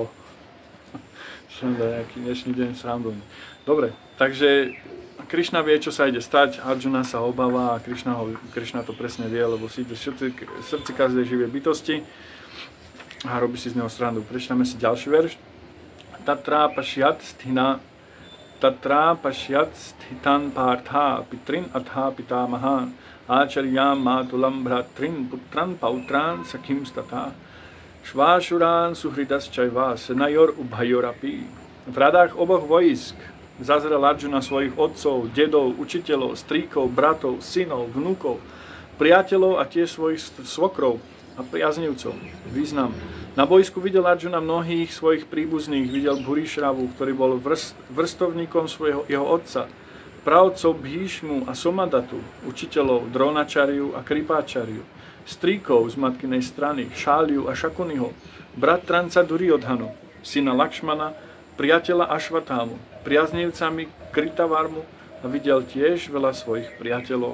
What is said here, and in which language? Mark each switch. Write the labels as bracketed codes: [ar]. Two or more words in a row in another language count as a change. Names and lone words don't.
[sk] Som nejaký dnešný deň srandovný. Dobre, takže Krišna vie, čo sa ide stať, Arjuna sa obáva a Krišna to presne vie, lebo si ide v srdci každej živej bytosti a robí si z neho srandu. Prečítame si ďalší verš. [sa] तत्र पश्यत् स्थितान् पार्थ पितॄन् अथ पितामहान् आचार्यान् मातुलान् भ्रातॄन् पुत्रान् पौत्रान् सखीन् स्तथा श्वशुरान् सुहृदश् चैव सेनयोर् उभयोरपि. [sk] V radách oboch vojsk zazrel Arjuna svojich otcov, dedov, učiteľov, strýkov, bratov, synov, vnúkov, priateľov a tiež svojich svokrov a priaznivcov. Význam. Na bojsku videl Arjuna mnohých svojich príbuzných, videl Bhurišravu, ktorý bol vrstovníkom jeho otca, praotcov Bhíšmu a Somadatu, učiteľov Dronačariu a Kripáčariu, strýkov z matkinej strany, Šáliu a Šakuniho, bratranca Duryodhanu, syna Lakšmana, priateľa Ašvatámu, priaznivcami Kritavarmu a videl tiež veľa svojich priateľov.